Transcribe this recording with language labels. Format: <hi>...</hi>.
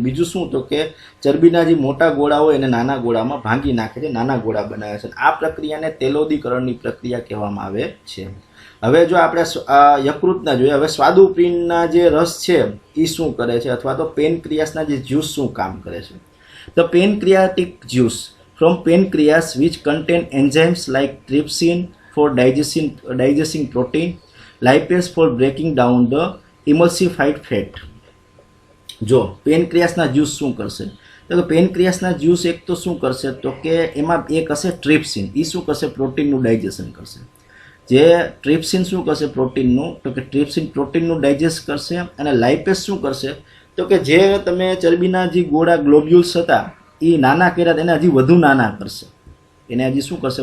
<gu>બીજું શું તો કે ચરબીના જે મોટા ગોળા હોય એને નાના ગોળામાં ભાંગી નાખે છે, નાના ગોળા બનાવે છે. આ પ્રક્રિયાને તેલોદીકરણની પ્રક્રિયા કહેવામાં આવે છે. હવે જો આપણે યકૃતના જોઈએ, હવે સ્વાદુપિંડના જે રસ છે એ શું કરે છે? અથવા તો પેનક્રિયાસના જે જ્યુસ શું કામ કરે છે? તો પેનક્રિયાટિક juice</gu> <en>from pancreas which contain enzymes like trypsin for digesting protein, lipase for breaking down the emulsified fat.</en> <gu>જો પેનક્રિયાસના જ્યુસ શું કરશે તો કે પેનક્રિયાસના જ્યુસ એક તો શું કરશે તો કે એમાં એક હશે ટ્રિપ્સિન. એ શું કરશે? પ્રોટીનનું ડાયજેશન કરશે. જે ટ્રિપ્સિન શું કરશે? પ્રોટીનનું. તો કે ટ્રિપ્સિન પ્રોટીનનું ડાયજેસ્ટ કરશે. અને લાઇપેસ શું કરશે તો કે જે તમે ચરબીના જે ગોળા ગ્લોબ્યુલ્સ હતા એ નાના કર્યા એને હજી વધુ નાના કરશે. એને હજી શું કરશે?</gu>